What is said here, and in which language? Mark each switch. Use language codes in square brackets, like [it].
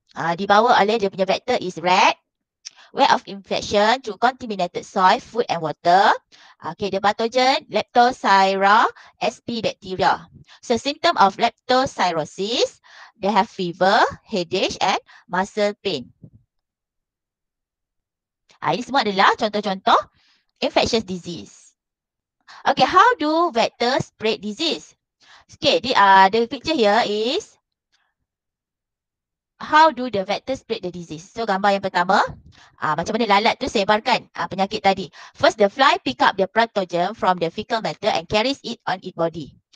[ms] Dibawa oleh dia punya vektor [en] is rat. Way of infection through contaminated soil, food and water. Okay, the pathogen Leptospira sp bacteria. So symptom of leptospirosis, they have fever, headache and muscle pain. [ms] Ini semua adalah contoh-contoh [en] infectious disease. Okay, how do vectors spread disease? Okay, the picture here is how do the vectors spread the disease? [ms] So gambar yang pertama, macam mana lalat tu sebarkan penyakit tadi. [en] First, the fly pick up the pathogen from the fecal matter and carries it on its body.